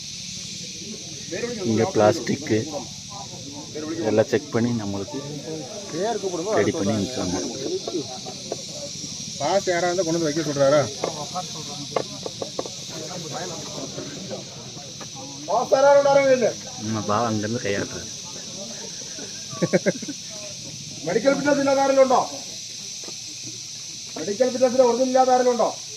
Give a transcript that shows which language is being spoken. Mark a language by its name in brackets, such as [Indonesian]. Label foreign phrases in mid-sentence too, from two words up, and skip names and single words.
[Tamil] இங்கே பிளாஸ்டிக்கு எல்லாம் செக் பண்ணி நம்மளுக்கு ரெடி பண்ணி அனுப்பிச்சாங்க. பாஸ் யாராக இருந்தால் கொண்டு வந்து வைக்க சொல்கிறாரா? நம்ம பாவம் அங்கேருந்து கையாட்டுறாரு. [Malayalam] മെഡിക്കൽ ഫിറ്റ്നസ് ഇല്ലാത്ത ആരെങ്കിലും ഉണ്ടോ? മെഡിക്കൽ ഫിറ്റ്നസിന് ഒറിജിനൽ ഇല്ലാത്ത ആരെങ്കിലും ഉണ്ടോ?